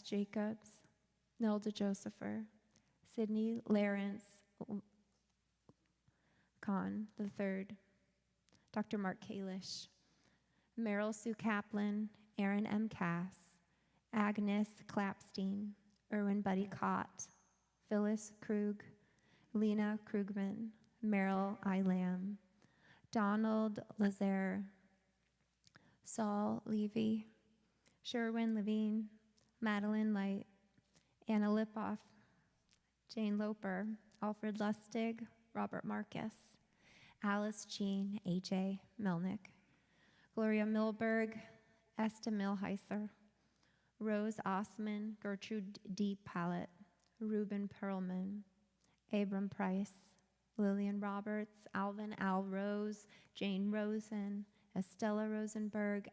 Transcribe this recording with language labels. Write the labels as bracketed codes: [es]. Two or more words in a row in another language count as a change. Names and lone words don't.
[en] Jacobs, Nelda Josepher, Sidney Lawrence Kahn III, Dr. Mark Kalish, Meryl Sue Kaplan, Aaron M. Cass, Agnes Clapstein, Erwin Buddy Cott, Phyllis Krug, Lena Krugman, Meryl I. Lamb, Donald Lazare, Saul Levy, Sherwin Levine, Madeline Light, Anna Lipoff, Jane Loper, Alfred Lustig, Robert Marcus, Alice Jean A.J. Melnick, Gloria Milberg, Esta Milheiser, Rose Osman, Gertrude D. Pallett, Reuben Perlman, Abram Price, Lillian Roberts, Alvin Al Rose, Jane Rosen, Estella Rosenberg,